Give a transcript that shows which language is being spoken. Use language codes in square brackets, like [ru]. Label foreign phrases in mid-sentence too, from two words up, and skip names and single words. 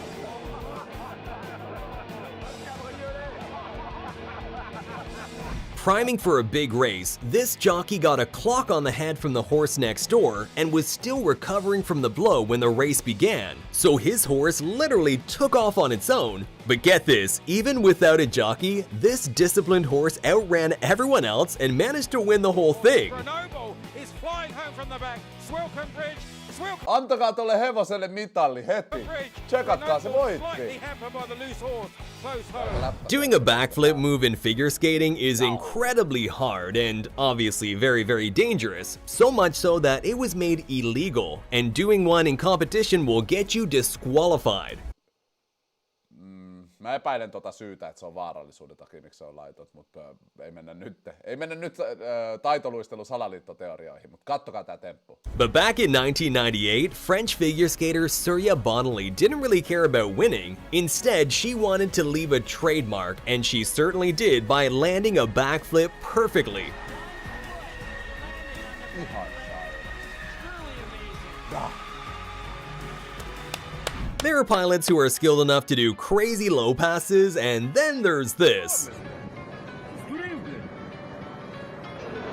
[en] Priming for a big race, this jockey got a clock on the head from the horse next door and was still recovering from the blow when the race began. So his horse literally took off on its own. But get this, even without a jockey, this disciplined horse outran everyone else and managed to win the whole thing. Grenoble is flying home from the back. Swilcombe Bridge. [fi] Antakaa tolle hevoselle mitalli heti. Tsekatkaa, se voitti. [en] Doing a backflip move in figure skating is incredibly hard and obviously very, very dangerous. So much so that it was made illegal, and doing one in competition will get you disqualified. [fi] Mä epäilen tota syytä, että se on vaarallisuuden takia, miksi se on laitot, mutta ei mennä nyt taitoluistelun salaliittoteorioihin, mutta kattokaa tää temppu. [en] But back in 1998, French figure skater Surya Bonali didn't really care about winning. Instead, she wanted to leave a trademark, and she certainly did by landing a backflip perfectly. There are pilots who are skilled enough to do crazy low passes, and then there's this.